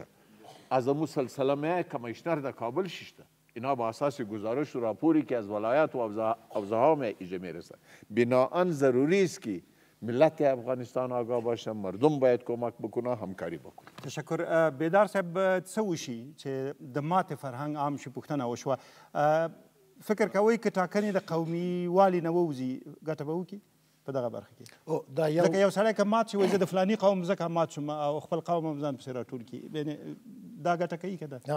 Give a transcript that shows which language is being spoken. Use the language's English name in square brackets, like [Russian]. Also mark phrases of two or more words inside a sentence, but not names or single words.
[Persian] از امو سلسله کمیشنر در کابل ششته، اینا با اساس گزارش و راپوری که از ولایت و حوزه ها ایجا میرسه. بناهن ضروری است که ملت افغانستان آگاه باشه، مردم باید کمک بکنه، همکاری بکنه. تشکر. [Pashto] بیدار صاحب څه وشي چې د ماتې فرهنګ عام شي، پوښتنه وشوه. فکر کوئ که ټاکنې د قومي والي نه ووځي ګټه به وکړي په دغه برخه کې؟ ځکه یو سړی که مات شي وایي زه د فلاني قوم ځکه مات شوم او خپل قوم هم ځان پسې راټول کړي، دا ګټه کوي که ده؟